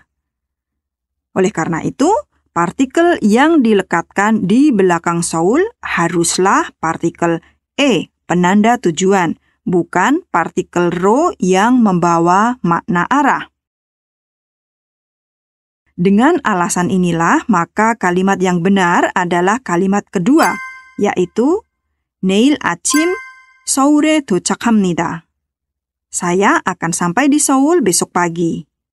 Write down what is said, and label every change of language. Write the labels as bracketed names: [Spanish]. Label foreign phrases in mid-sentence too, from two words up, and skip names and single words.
[Indonesian] Oleh karena itu, partikel yang dilekatkan di belakang Seoul haruslah partikel e, penanda tujuan, bukan partikel ro yang membawa makna arah. Dengan alasan inilah, maka kalimat yang benar adalah kalimat kedua, yaitu [Korean] 내일 아침 서울에 도착합니다. [Indonesian] Saya akan sampai di Seoul besok pagi.